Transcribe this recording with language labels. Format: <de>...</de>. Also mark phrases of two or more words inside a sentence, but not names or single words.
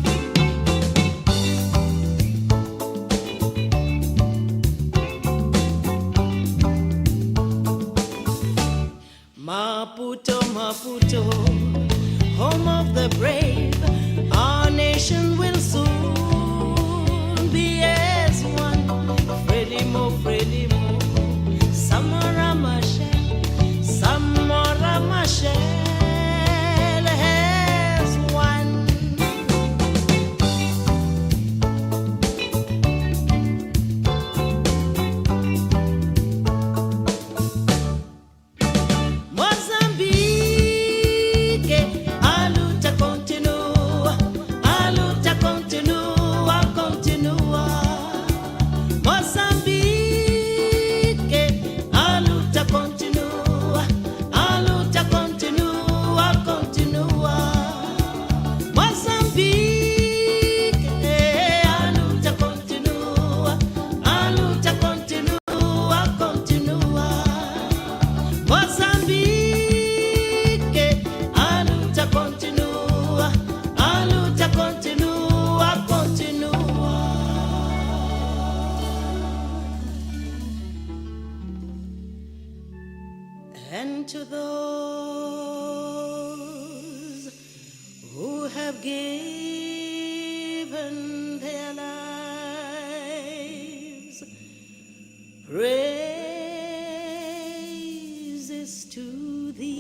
<en>Maputo, Maputo, home of the brave, our nation will soon be as one. Frelimo, Frelimo, Samora Machel, Samora Machel has won. Mozambique,</en> <pt>a luta continua, continua. Mozambique, a luta continua, continua. Mozambique, a luta continua, continua. Mozambique, a luta continua, continua.</pt> <en>And to those who have given their lives, praises to</en>